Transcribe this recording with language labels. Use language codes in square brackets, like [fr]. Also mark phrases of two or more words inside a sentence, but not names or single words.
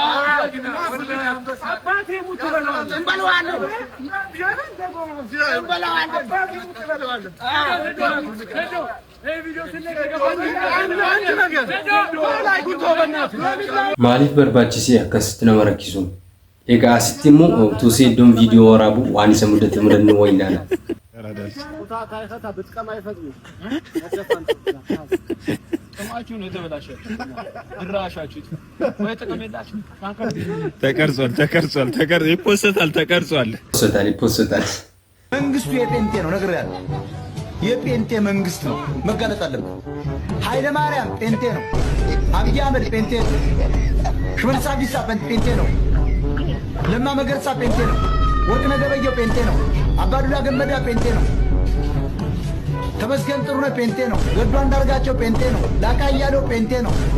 [am] አባቴ ሙት ትበለዋለሽ እንበለዋለን [om] maaliif barbaachise akkasitti nama rakkisu egaa asitti immoo utuu seeddoon viidiyoo waraabu waan isa mudate mudannoo wayii ilaala [am] ሰማችሁ ነው ተበላሸው ድራሻችሁት ወይ ተቀመጣችሁ ተቀርጿል ይፖስታል መንግስቱ የጴንጤ ነው ነገር ያለ የጴንጤ መንግስት ነው መጋለጥ አለበት ኃይለ ማርያም ጴንጤ ነው አብይ አህመድ ጴንጤ ነው ሽመልስ አብዲሳ ጴንጤ ነው ለማ መገርሳ ጴንጤ ነው ወርቅነህ ገበየሁ ጴንጤ ነው አባዱላ ገመዳ ጴንጤ ነው ተመስገን ጥሩነህ ጴንጤ ነው ገዱ አንዳርጋቸው ጴንጤ ነው ላቃ ያለው ጴንጤ ነው